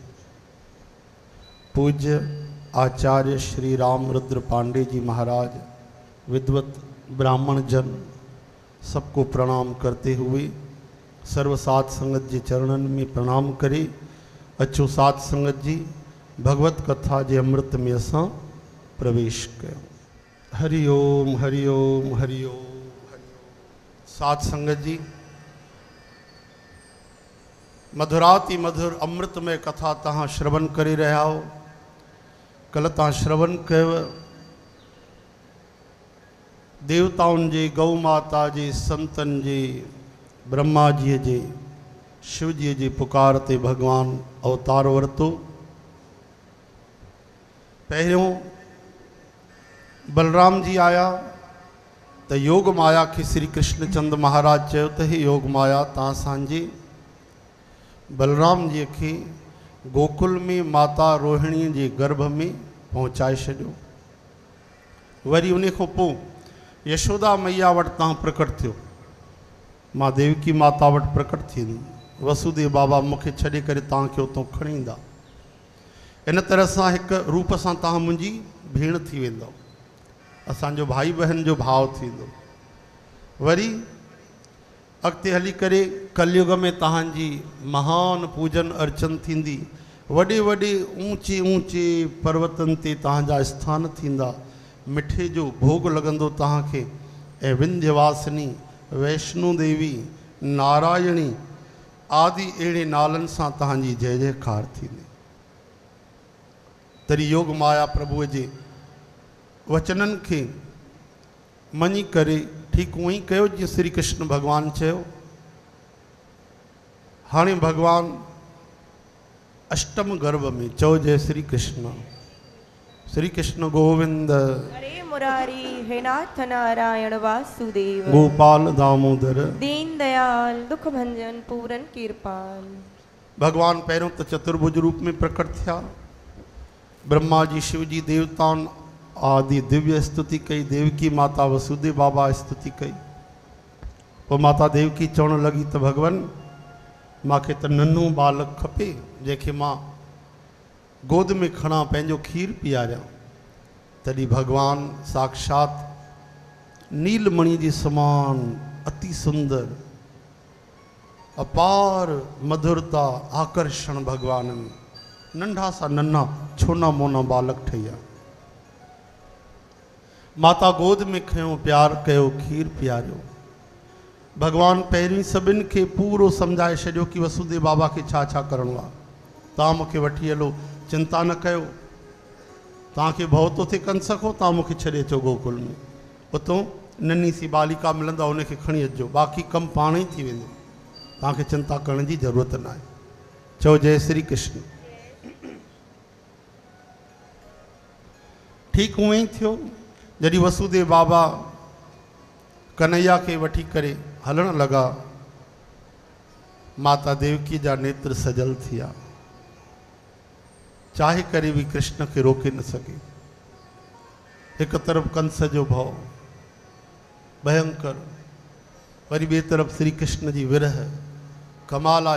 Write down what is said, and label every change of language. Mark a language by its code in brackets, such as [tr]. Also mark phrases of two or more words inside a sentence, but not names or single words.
[hi] पूज्य आचार्य श्री राम रुद्र पांडे जी महाराज विद्वत ब्राह्मण जन सबको प्रणाम करते हुए सर्व सात संगत जी चरणन में प्रणाम करे। [sd] अचो सात संगत जी भगवत कथा जे अमृत में असां प्रवेश कयो। हरि ओम हरि ओम हरि ओम हरि ओम। साथ संगत जी, [hi] मधुराति मधुर अमृतमय कथा तहां श्रवण करे रहा हो। [sd] कल तहां श्रवण कयो देवताउनि जे, गौ माता जे, संतन जे, ब्रह्मा जी जे, शिव जी जे पुकार ते भगवान अवतार वरतो। पहिरियों बलराम जी आया तो योग माया के श्री कृष्ण चंद महाराज चयो त हे योग माया ता असांजे बलराम जी के गोकुल में माता रोहिणी के गर्भ में पहुँचाए छो। वरी उन खां पोइ यशोदा मैया वटि तव्हां प्रकट थियो, मां देवकी माता वटि प्रकट थींदुमि। वसुदेव बाबा मूंखे छॾे करे तव्हांखे उतां खणी ईंदा। इन तरह सां हिकु रूप सां तव्हां मुंहिंजी भेण थी वेंदव, असांजो भाई बहन जो भाव थींदो। वरी अॻिते हली करे कलयुग में तव्हांजी महान पूजन अर्चन थींदी। वॾे वॾे ऊचे ऊचे पर्वतनि ते तव्हांजा स्थान थींदा। मिठे जो भोग लॻंदो तव्हांखे ऐं विंध्यवासिनी, वैष्णो देवी, नारायणी आदि अहिड़े नालनि सां तव्हांजी जय जयकार थींदी। तरी योग माया प्रभुअ जे वचननि खे मञी करे ठीक उअं ई कयो जीअं श्री कृष्ण भगवान चयो। हाणे भगवान अष्टम गर्भ में चओ जय श्री कृष्ण। श्री कृष्ण गोविंद हरे मुरारी हे नाथ नारायण वासुदेव, गोपाल दामोदर [hi] दीन दयाल दुख भंजन पूरन कृपाल। [sd] भगवान पहिरों तो चतुर्भुज रूप में प्रकट थिया। ब्रह्मा जी, शिव जी, देवताउनि आदि दिव्य स्तुति कई। देवकी माता वसुदेव बाबा स्तुति कई। पोइ माता देवकी चवण लगी त भगवान मूंखे त नन्हो बालक खपे जंहिंखे मां गोद में खणा, पंहिंजो खीर पीआरियां। तॾहिं भगवान साक्षात नीलमणि जे समान अति सुंदर अपार मधुरता आकर्षण भगवान में नंढा सा नन्हा छोना मोना बालक ठहिया। माता गोद में खयो, प्यार कयो, खीर पीआरियो। भगवान पहिरीं सभिनि खे पूरो सम्झाए छॾियो कि वसुदेव बाबा खे छा छा करिणो आहे। तव्हां मूंखे वठी हलो, चिंता न कयो। तव्हांखे भउ थो थिए कंस खां, तव्हां मूंखे छॾे अचो गोकुल में। उतो नन्ही सी बालिका मिलंदा, उनखे खणी अचिजो, बाक़ी कमु पाण ई थी वेंदो। तव्हांखे चिंता करण जी ज़रूरत न आहे। चओ जय श्री कृष्ण। ठीक उअं ई थियो। जॾहिं वसुदेव बाबा कन्हैया के वठी करे हलण लगा, माता देवकी जा नेत्र सजल थिया। चाहे करे भी कृष्ण के रोके न सके। एक तरफ कंस जो भव भयंकर, वरी ॿिए तरफ श्री कृष्ण जी विरह कमाला।